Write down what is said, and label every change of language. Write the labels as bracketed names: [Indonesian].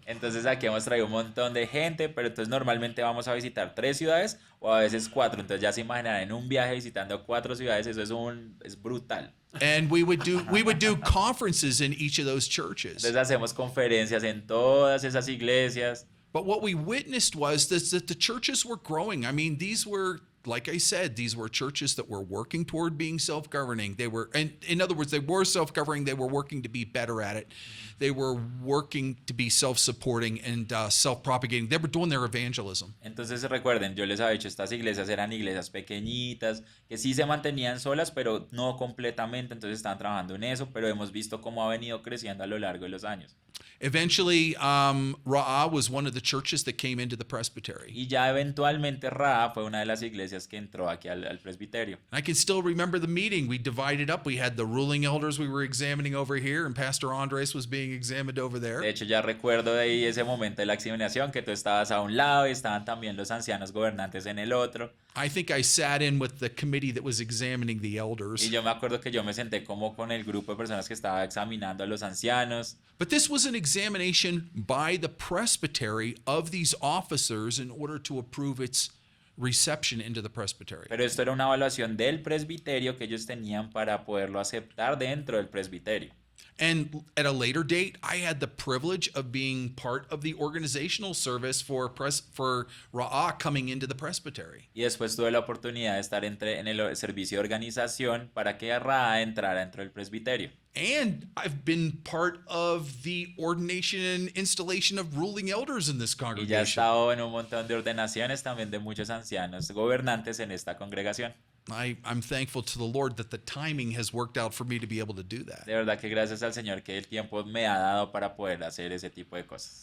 [Spanish] Entonces aquí hemos traído un montón de gente, pero entonces normalmente vamos a visitar 3 ciudades o a veces 4. Entonces ya se imaginan en un viaje visitando 4 ciudades, eso es brutal. [English] And we would do conferences in each of those churches. [Spanish] Entonces hacemos conferencias en todas esas iglesias. [English] But what we witnessed was that the churches were growing. I mean, these were, like I said, these were churches that were working toward being self-governing. They were, and in other words, they were self-governing. They were working to be better at it. They were working to be self-supporting and self-propagating. They were doing their evangelism. [Spanish] Entonces recuerden, yo les había dicho, estas iglesias eran iglesias pequeñitas, que sí se mantenían solas, pero no completamente, entonces estaban trabajando en eso, pero hemos visto cómo ha venido creciendo a lo largo de los años. [English] Eventually, Raah was one of the churches that came into the presbytery. [Spanish] Y ya eventualmente Raah fue una de las iglesias que entró aquí al presbiterio. [English] I can still remember the meeting. We divided up. We had the ruling elders we were examining over here, and Pastor Andrés was being examined over there. [Spanish] De hecho, ya recuerdo de ahí ese momento de la examinación, que tú estabas a un lado y estaban también los ancianos gobernantes en el otro. [English] I think I sat in with the committee that was examining the elders. [Spanish] Y yo me acuerdo que yo me senté como con el grupo de personas que estaba examinando a los ancianos. [English] But this was an examination by the presbytery of these officers in order to approve its reception into the presbytery. [Spanish] Pero esto era una evaluación del presbiterio que ellos tenían para poderlo aceptar dentro del presbiterio. [English] And at a later date, I had the privilege of being part of the organizational service for Raah coming into the presbytery. [Spanish] Y después tuve la oportunidad de estar en el servicio de organización para que Raah entrara dentro del presbiterio. [English] And I've been part of the ordination and installation of ruling elders in this [Spanish] Y ya he [English] congregation. [Spanish] estado en un montón de ordenaciones también de muchos ancianos gobernantes en esta congregación. [English] I'm thankful to the Lord that the timing has worked out for me to be able to do that. [Spanish] De verdad que gracias al Señor que el tiempo me ha dado para poder hacer ese tipo de cosas.